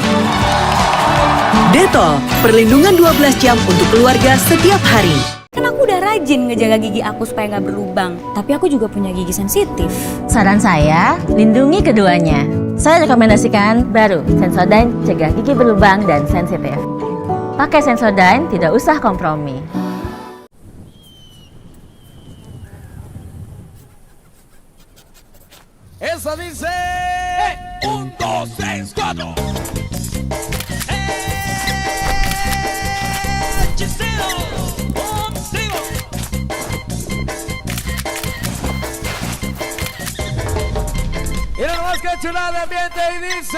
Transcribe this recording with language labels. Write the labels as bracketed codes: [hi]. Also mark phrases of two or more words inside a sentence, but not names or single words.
[id] Dettol, perlindungan 12 jam untuk keluarga setiap hari. Kan aku udah rajin ngejaga gigi aku supaya nggak berlubang. Tapi aku juga punya gigi sensitif. Saran saya, lindungi keduanya. Saya rekomendasikan baru Sensodyne cegah gigi berlubang dan sensitif. Pakai Sensodyne, tidak usah kompromi. [es] Esa dice... 1, 2, 3, 4. Y nada más que chula de ambiente y dice...